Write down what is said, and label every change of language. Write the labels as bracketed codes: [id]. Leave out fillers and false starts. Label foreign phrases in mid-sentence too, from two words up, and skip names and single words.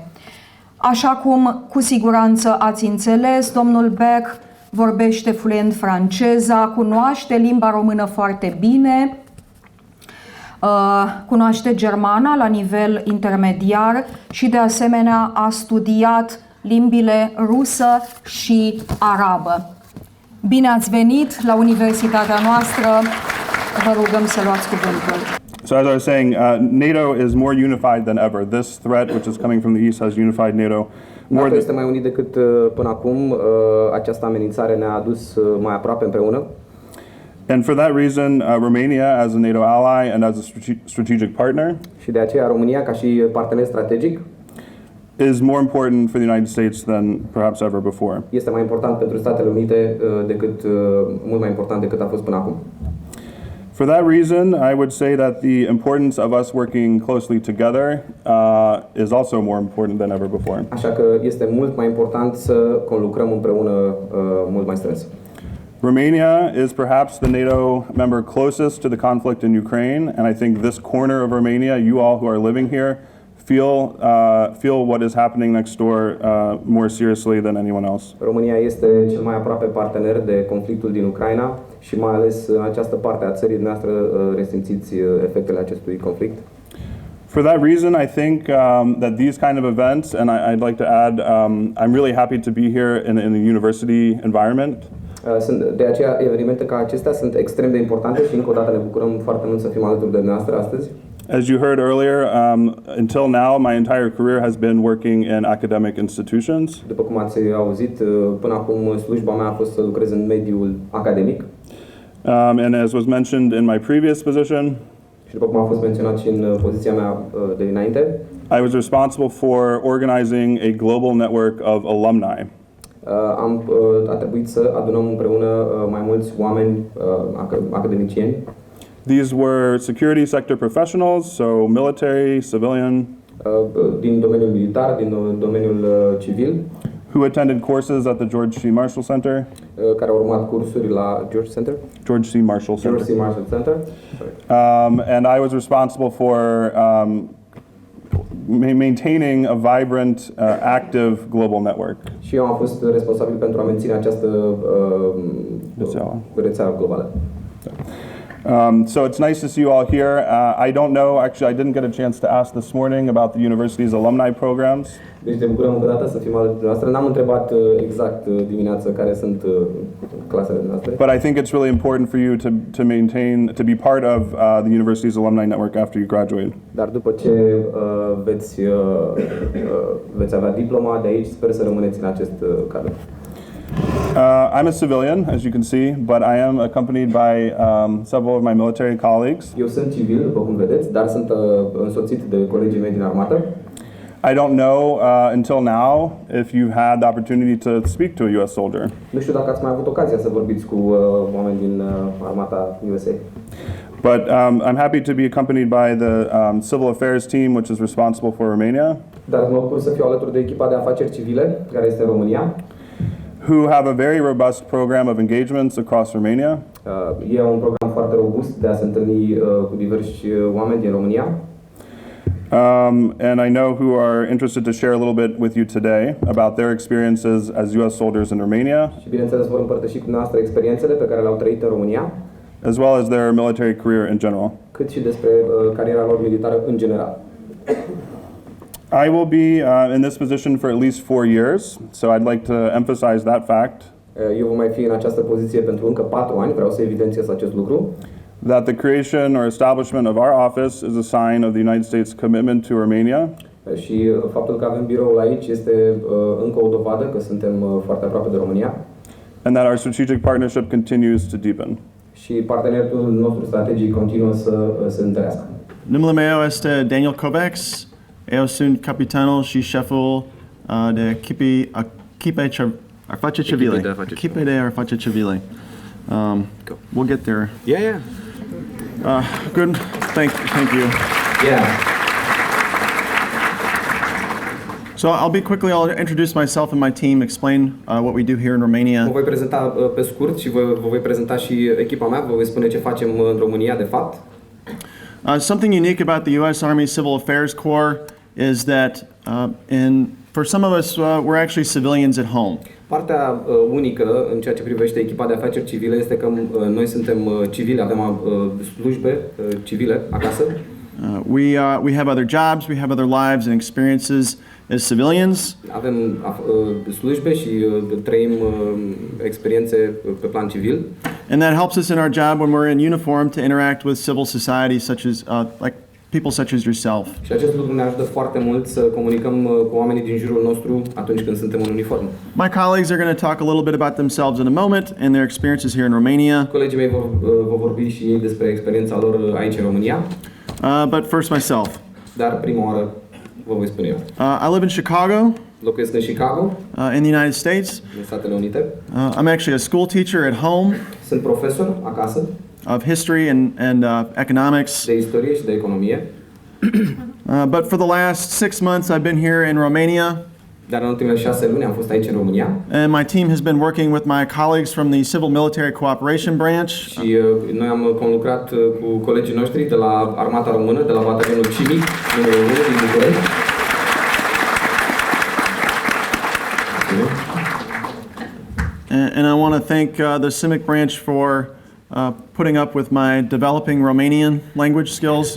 [ro] Așa cum cu siguranță ați înțeles, domnul Beck vorbește fluent franceza, cunoaște limba română foarte bine, cunoaște germana la nivel intermediar și de asemenea a studiat limbile rusă și arabă. Bine ați venit la universitatea noastră, vă rugăm să luați cuvântul. [en] So as I was saying, NATO is more unified than ever. This threat, which is coming from the east, has unified NATO more [ro] NATO este mai unit decât până acum. Această amenințare ne-a adus mai aproape împreună. [en] And for that reason, Romania, as a NATO ally and as a strategic partner, [ro] Și de aceea România, ca și partener strategic, [en] is more important for the United States than perhaps ever before. [ro] este mai important pentru Statele Unite mult mai important decât a fost până acum. [en] For that reason, I would say that the importance of us working closely together is also more important than ever before. [ro] Așa că este mult mai important să conlucrăm împreună mult mai strâns. [en] Romania is perhaps the NATO member closest to the conflict in Ukraine, and I think this corner of Romania, you all who are living here, feel what is happening next door more seriously than anyone else. [ro] România este cel mai aproape partener de conflictul din Ucraina și mai ales în această parte a țării noastre resimțiți efectele acestui conflict. [en] For that reason, I think that these kind of events, and I'd like to add, I'm really happy to be here in the university environment. [ro] De aceea, evenimente ca acestea sunt extrem de importante și încă o dată ne bucurăm foarte mult să fim alături de noastră astăzi. [en] As you heard earlier, until now, my entire career has been working in academic institutions. [ro] După cum ați auzit, până acum slujba mea a fost să lucrez în mediul academic. [en] And as was mentioned in my previous position, [ro] Și după cum a fost menționat și în poziția mea de dinainte, [en] I was responsible for organizing a global network of alumni. [ro] a trebuit să adunăm împreună mai mulți oameni academicieni. [en] These were security sector professionals, so military, civilian, [ro] din domeniul militar, din domeniul civil, [en] who attended courses at the George C. Marshall Center. [ro] Care au urmat cursuri la George Center. George C. Marshall Center. George C. Marshall Center. [en] And I was responsible for maintaining a vibrant, active global network. [ro] Și eu am fost responsabil pentru a menține această rețea globală. [en] So it's nice to see you all here. I don't know, actually, I didn't get a chance to ask this morning about the university's alumni programs. [ro] Deci ne bucurăm încă o dată să fim alături de noastră. N-am întrebat exact dimineața care sunt clasele noastre. [en] But I think it's really important for you to be part of the university's alumni network after you graduate. [ro] Dar după ce veți avea diploma de aici, sper să rămâneți în acest cadru. [en] I'm a civilian, as you can see, but I am accompanied by several of my military colleagues. [ro] Eu sunt civil, după cum vedeți, dar sunt însoțit de colegii mei din armată. [en] I don't know until now if you've had the opportunity to speak to a U.S. soldier. [ro] Nu știu dacă ați mai avut ocazia să vorbiți cu oameni din armata USA. [en] But I'm happy to be accompanied by the civil affairs team, which is responsible for Romania. [ro] Dar mă bucur să fiu alături de echipa de afaceri civile, care este în România. [en] Who have a very robust program of engagements across Romania. [ro] E un program foarte robust de a se întâlni cu diversi oameni din România. [en] And I know who are interested to share a little bit with you today about their experiences as U.S. soldiers in Romania, [ro] Și bineînțeles vor împărtăși cu noastră experiențele pe care le-au trăit în România, [en] as well as their military career in general. [ro] cât și despre cariera lor militară în general. [en] I will be in this position for at least 4 years, so I'd like to emphasize that fact, [ro] Eu voi mai fi în această poziție pentru încă 4 ani, vreau să evidențiez acest lucru, [en] that the creation or establishment of our office is a sign of the United States' commitment to Romania, [ro] și faptul că avem biroul aici este încă o dovadă că suntem foarte aproape de România [en] and that our strategic partnership continues to deepen. [ro] și parteneriatul nostru strategic continuă să se întărească. Numele meu este Daniel Kovacs. Eu sunt capitanul și șeful de echipe afaceri civile. Echipe de afaceri civile. [en] We'll get there. Yeah. Good. Thank you. Yeah. So I'll introduce myself and my team, explain what we do here in [ro] Mă [en] Romania. [ro] voi prezenta pe scurt și vă voi prezenta și echipa mea, vă voi spune ce facem în România de fapt. [en] Something unique about the U.S. Army Civil Affairs Corps is that for some of us, we're actually civilians at home. [ro] Partea unică în ceea ce privește echipa de afaceri civile este că noi suntem civili, avem slujbe civile acasă. [en] We have other jobs, we have other lives and experiences as civilians. [ro] Avem slujbe și trăim experiențe pe plan civil. [en] And that helps us in our job when we're in uniform to interact with civil society, such as like people such as yourself. [ro] Și acest lucru ne ajută foarte mult să comunicăm cu oamenii din jurul nostru atunci când suntem în uniformă. [en] My colleagues are going to talk a little bit about themselves in a moment and their experiences here in Romania. [ro] Colegii mei vor vorbi și ei despre experiența lor aici în România. [en] But first myself. [ro] Dar prima oară vă voi spune eu. [en] I live in Chicago, [ro] Locuiesc în Chicago, [en] in the United States. [ro] în Statele Unite. [en] I'm actually a school teacher at home [ro] Sunt profesor acasă [en] of history and economics. [ro] de istorie și de economie. [en] But for the last 6 months, I've been here in Romania, [ro] Dar în ultimele 6 luni am fost aici în România [en] and my team has been working with my colleagues from the Civil Military Cooperation Branch. [ro] și noi am conlucrat cu colegii noștri de la Armata Română, de la batalionul Civic numărul 1 din București. [en] And I want to thank the CIMIC branch for putting up with my developing Romanian language skills.